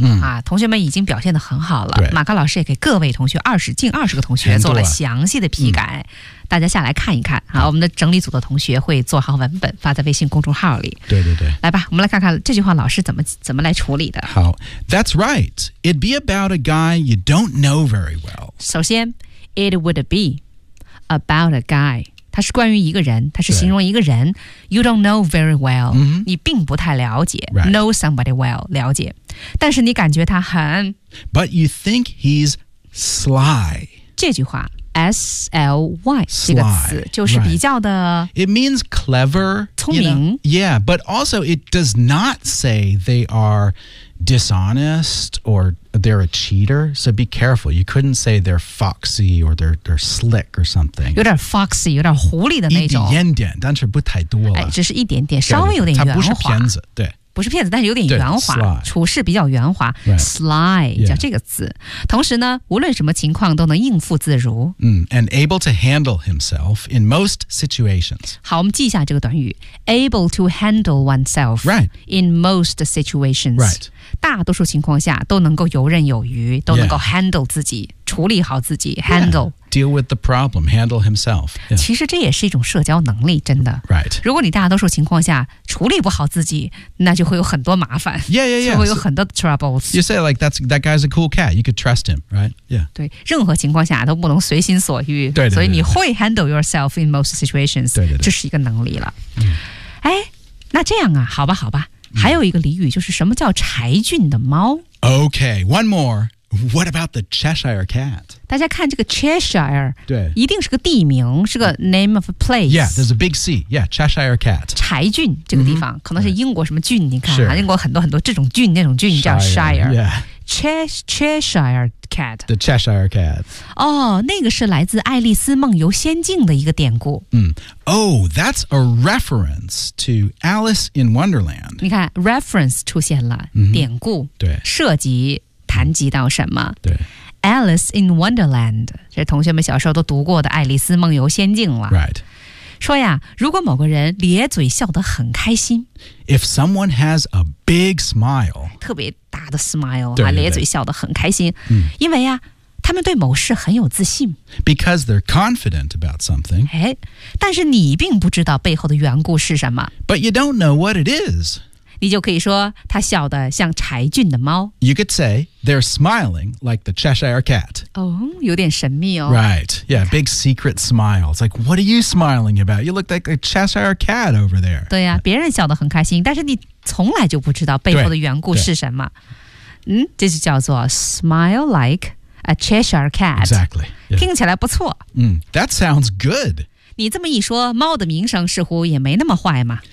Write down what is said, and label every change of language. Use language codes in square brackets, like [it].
[zh] 嗯、啊，同学们已经表现得很好了。马克老师也给各位同学近二十个同学做了详细的批改，嗯、大家下来看一看。好、啊，我们的整理组的同学会做好文本发在微信公众号里。对对对，来吧，我们来看看这句话老师怎么来处理的。 [en] 好 ，That's right. It'd be about a guy you don't know very well. 首先 ，It would be about a guy. [zh] 它是关于一个人，它是形容一个人。 [en] You don't know very well,、 mm-hmm. [zh] 你并不太了解。 [en] Right. Know somebody well, [zh] 了解。但是你感觉他很。 [en] But you think he's sly. [zh] 这句话 ,sly, 这个词就是比较的。 [en] Right. It means clever, [zh] 聪明。 [en] You know? Yeah, but also it does not say they are dishonest or they're a cheater. So be careful. You couldn't say they're foxy or they're slick or something. [zh] 有点 foxy, 有点狐狸的那种。一点点但是不太多了。哎、只是一点点稍微有点圆滑。他不是骗子对。不是骗子但是有点圆滑。 [en] Sly, [zh] 处事比较圆滑。 [en] Right. [zh] Sly, 叫这个词。 [en] Yeah. [zh] 同时呢无论什么情况都能应付自如。 [en] And able to handle himself in most situations. [zh] 好我们记一下这个短语。 [en] Able to handle oneself、 right. in most situations. Right. [zh] 大多数情况下都能够游刃有余都能够 handle 自己、 [en] yeah. [zh] 处理好自己 handle、 [en] yeah. deal with the problem handle himself、yeah. [zh] 其实这也是一种社交能力真的 [en] right [zh] 如果你大多数情况下处理不好自己那就会有很多麻烦 [en] yeah yeah yeah [zh] 就会有很多 troubles、 [en] so、you say like that guy's a cool cat you could trust him right yeah [zh] 对任何情况下都不能随心所欲对, 对, 对, 对所以你会 [en] handle yourself in most situations [zh] 对对对这是一个能力了、嗯、哎那这样啊好吧好吧还有一个俚语就是什么叫柴郡的猫。 [en] Okay, one more. What about the Cheshire Cat? [zh] 大家看这个 Cheshire, 对，一定是个地名，是个 [en] name of a place. Yeah, there's a big C. Yeah, Cheshire Cat. [zh] 柴郡这个地方、可能是英国什么郡，你看、 [en] sure. [zh] 英国很多很多这种郡那种郡叫 Shire. [en] Shire, yeah. Cheshire Cat. The Cheshire Cat. [zh] 哦、oh, 那个是来自爱丽丝梦游仙境的一个典故。 [en] Oh, that's a reference to Alice in Wonderland. [zh] 你看 reference 出现了、典故。对。涉及谈及到什么。对。 [en] Alice in Wonderland. [zh] 这同学们小时候都读过的爱丽丝梦游仙境了。 [en] Right. [zh] 说呀，如果某个人咧嘴笑得很开心 [en] ，If someone has a big smile， [zh] 特别大的 smile，对对对咧嘴笑得很开心、因为呀，他们对某事很有自信 [en] ，Because they're confident about something。 [zh] 哎，但是你并不知道背后的缘故是什么 [en] ，But you don't know what it is。 [zh] 你就可以说他笑得像柴郡的猫。 [en] You could say they're smiling like the Cheshire Cat. 哦，有点神秘哦。 Right. Yeah, big secret smile. It's like, what are you smiling about? You look like a Cheshire Cat over there. [zh] 对呀、别人笑得很开心，但是你从来就不知道背后的缘故是什么。嗯，这就叫做 [en] smile like a Cheshire Cat. Exactly.、 [zh] Yeah. 听起来不错。 [en] That sounds good. [zh] 你这么一说，猫的名声似乎也没那么坏嘛。